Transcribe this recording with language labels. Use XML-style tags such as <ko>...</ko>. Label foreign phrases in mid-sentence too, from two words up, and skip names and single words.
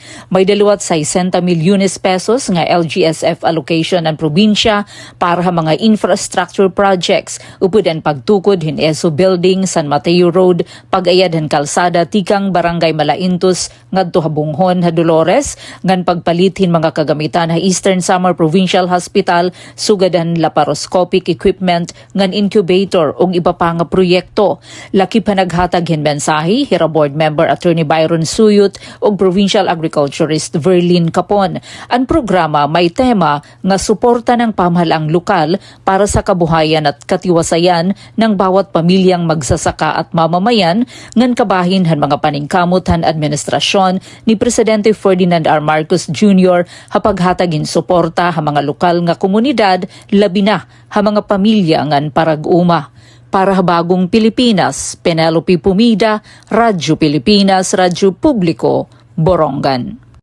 <war>May daluwat 60 milyones pesos nga LGSF allocation ang probinsya para ha mga</war> <en>infrastructure projects</en> <war>upod ang pagtukod hin ESO Building, San Mateo Road, pag-ayad han kalsada tikang barangay Malaintos ngadto ha Bunghon ha Dolores ngan pagpalitin mga kagamitan ha Eastern Samar Provincial Hospital sugadan</war> <en>laparoscopic equipment</en> <war>ngan incubator ug iba pa nga proyekto. Laki pa naghatag hin mensahe hira</war> <en>board member</en> <war>Attorney Byron Suyut ug Provincial Agriculturist Verlin Capon. Ang programa may tema nga</war> <tl>suporta ng pamahalang lokal para sa kabuhayan at katiwasayan ng bawat pamilyang magsasaka at mamamayan</tl> <war>ngan kabahin han mga paningkamot han administrasyon ni Presidente Ferdinand R. Marcos Jr. hapaghatagin suporta ha mga lokal nga komunidad labi na ha mga pamilya ngan parag-uma. Para ha Bagong Pilipinas, Penelope Pumida, Radyo Pilipinas, Radyo Publiko, Borongan.</war>